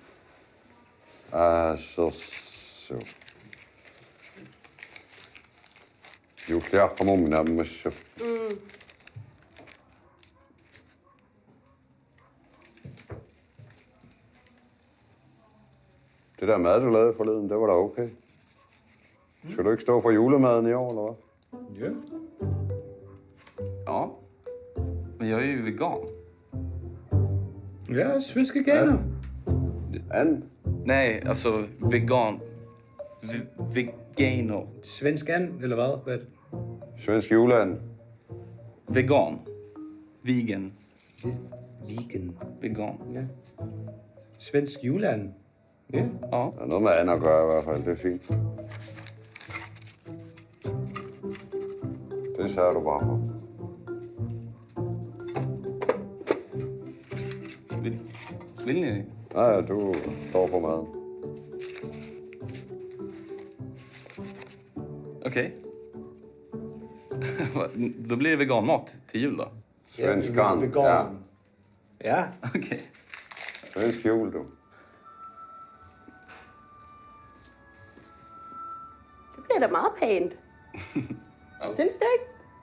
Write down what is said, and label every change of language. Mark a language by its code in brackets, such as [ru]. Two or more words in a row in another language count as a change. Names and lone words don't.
[da] Så. Jo klar på mig med så. Det der mad, du lavede forleden, det var da okay. Skal du ikke stå for julemaden i år, eller hvad? [sv] Ja. Ja. Men jag är ju vegan. Ja, svenska ganer. [da] And? [sv] Nej, alltså vegan. Vegano. [da] Svensk and, eller hvad? Hvad er det? Svensk juleand. Vegan. Vegan. Vegan. Vegan. Ja. Svensk juleand. Ja. Ja. Der er noget med andet at gøre i hvert fald, det er fint. Det sørger du bare for. [sv] Vill ni? [da] Nej, du står på maden. [sv] Okej. Då blir det veganmat till jul då? Svenskan, Vegan. ja. Ja. Okej. [da] Svensk jul, du. Det bliver da meget pænt. Synes du ikke?